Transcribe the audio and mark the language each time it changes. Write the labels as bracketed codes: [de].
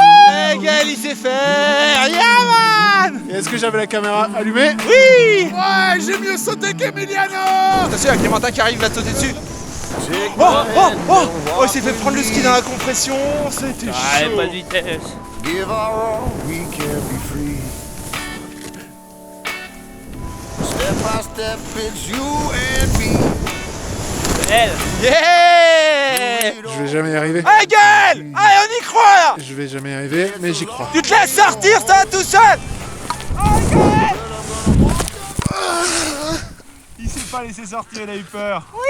[fr] Hey Gaël, il sait faire. [en] Yeah man. [fr] Et est-ce que j'avais la caméra allumée? Oui. Ouais, j'ai mieux sauté qu'Emiliano. Attention, il y a Clémentin qui arrive, va te sauter dessus. Oh, il s'est fait prendre le ski dans la compression, c'était chaud. Ouais, pas de vitesse. [en] Give our all, we can be free. Step by step, it's you and me. Elle. Yeah. [fr] Je vais jamais y arriver. Allez Gaël, allez on y croit là. Je vais jamais y arriver, mais j'y crois. Tu te laisses sortir ça tout seul. Il s'est pas laissé sortir, il a eu peur.